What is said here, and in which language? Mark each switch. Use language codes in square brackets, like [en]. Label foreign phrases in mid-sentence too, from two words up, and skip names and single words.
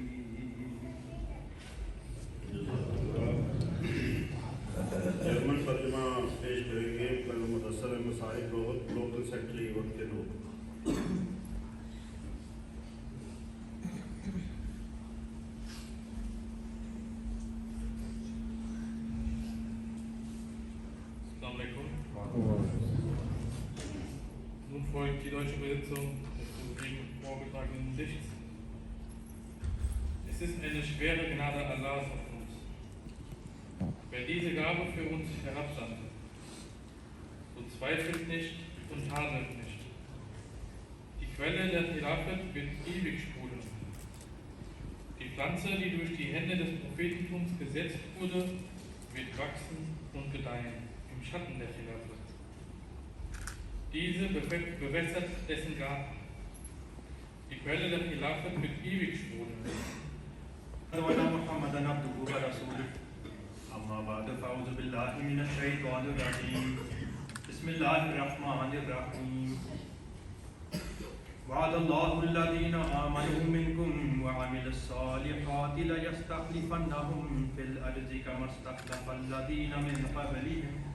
[ur] جرمن ترجمہ پیش کریں گے مدثر احمد صاحب، [en] local secretary [ur] وقت کے لوگ۔ [ar] السلام عليكم. [de] Nun folgt die deutsche Übersetzung des soeben vorgetragenen Gedichts. Es ist eine schwere Gnade Allahs auf uns, wer diese Gabe für uns herabsandte. So zweifelt nicht und tadelt nicht. Die Quelle der Khilafat wird ewig sprudeln. Die Pflanze, die durch die Hände des Prophetentums gesetzt wurde, wird wachsen und gedeihen im Schatten der Khilafat. Diese bewässert dessen Garten. Die Quelle der Khilafat wird ewig sprudeln. [ar] محمدًا عبده ورسوله أما بعد فأعوذ بالله من الشيطان الرجيم بسم الله الرحمن الرحيم وعد الله الذين آمنوا منكم وعملوا الصالحات ليستخلفنهم في الأرض كما استخلف الذين من قبلهم